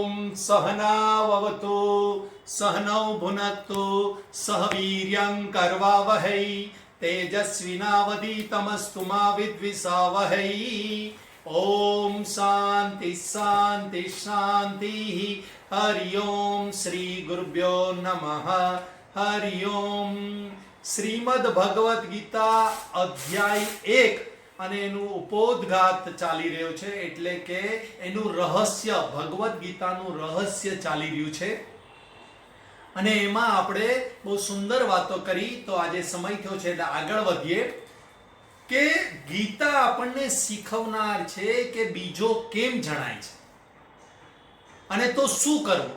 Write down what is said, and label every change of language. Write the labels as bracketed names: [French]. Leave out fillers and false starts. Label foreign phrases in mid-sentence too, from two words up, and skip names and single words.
[Sanskrit] सहनाववतु सहनौ भुनक्तु सह वीर्यं करवावहै तेजस्विनावधीतमस्तु मा विद्विषावहै। ओम शांति शांति शांति। हरि ओम श्री गुरुभ्यो नमः। हरि ओम। [Gujarati] શ્રીમદ્ ભગવત ગીતા અધ્યાય 1 અને એનું ઉपोद्घात ચાલી રહ્યો છે, એટલે કે એનું રહસ્ય, ભગવદ ગીતાનું રહસ્ય ચાલી રહ્યું છે અને એમાં આપણે બહુ સુંદર વાતો કરી. તો આજે સમય થયો છે એટલે આગળ વધીએ કે ગીતા આપણને શીખવનાર છે કે બીજો કેમ જણાય છે અને તો શું કરવું.